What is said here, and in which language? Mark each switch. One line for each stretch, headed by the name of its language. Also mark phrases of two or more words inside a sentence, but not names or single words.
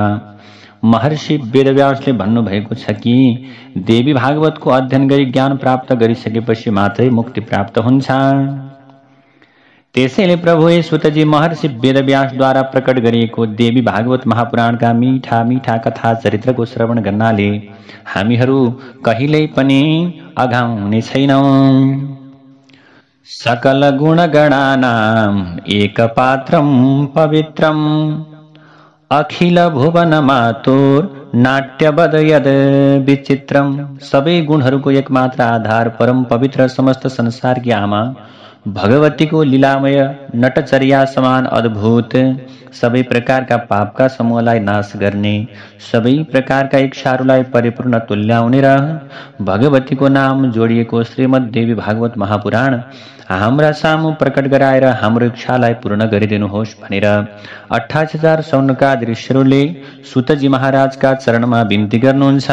Nepali: महर्षि वेदव्यासले भन्नुभएको छ कि देवी भागवतको अध्ययन गरी ज्ञान प्राप्त गरिसकेपछि मात्रै मुक्ति प्राप्त हुन्छ। त्यसैले प्रभु हे सुतजी, महर्षि वेदव्यासद्वारा प्रकट गरिएको देवी भागवत महापुराणका मीठा मीठा कथा चरित्रको श्रवण गर्नाले हामीहरू कहिल्यै पनि अघाउने छैनौँ।
Sanskrit: सकल गुणगणानाम् एकपात्रं पवित्रम् अखिल भुवन मातुर नाट्यवद यद विचित्रम।
Nepali: सबै गुणहरूको एकमात्र आधार परम पवित्र समस्त संसारकी आमा भगवतीको लीलामय नटचर्या समान अद्भुत, सबै प्रकारका पापका समूहलाई नाश गर्ने, सबै प्रकारका इच्छाहरूलाई परिपूर्ण तुल्याउने र भगवतीको नाम जोडिएको श्रीमद् देवी भागवत महापुराण हाम्रा सामु प्रकट गराएर हाम्रो इच्छालाई पूर्ण गरिदिनुहोस् भनेर 28,000 सौनकादि ऋषिहरूले सुतजी महाराजका चरणमा बिन्ती गर्नुहुन्छ।